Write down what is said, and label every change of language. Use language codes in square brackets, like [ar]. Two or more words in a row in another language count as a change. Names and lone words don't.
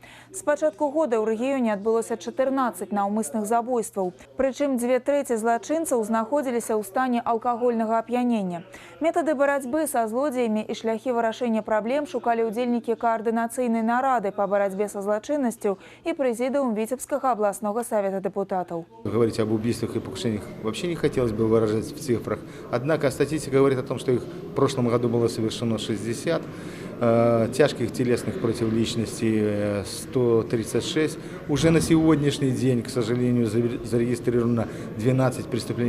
[be] З пачатку года ў рэгіёне адбылося 14 наўмысных забойстваў. Прычым 2/3 злачынцаў знаходзіліся ў стане алкагольнага ап'янення. Метады барацьбы са злодзеямі і шляхі вырашэння праблем шукалі ўдзельнікі каардынацыйнай нарады па барацьбе са злачыннасцю і прэзідыум [ru] Витебского областного совета депутатов. Говорить об убийствах и покушениях вообще не хотелось бы выражать в цифрах. Однако статистика говорит о том, что их в прошлом году было совершено 60. тяжких телесных против личности 136. Уже на сегодняшний день, к сожалению, зарегистрировано 12 преступлений.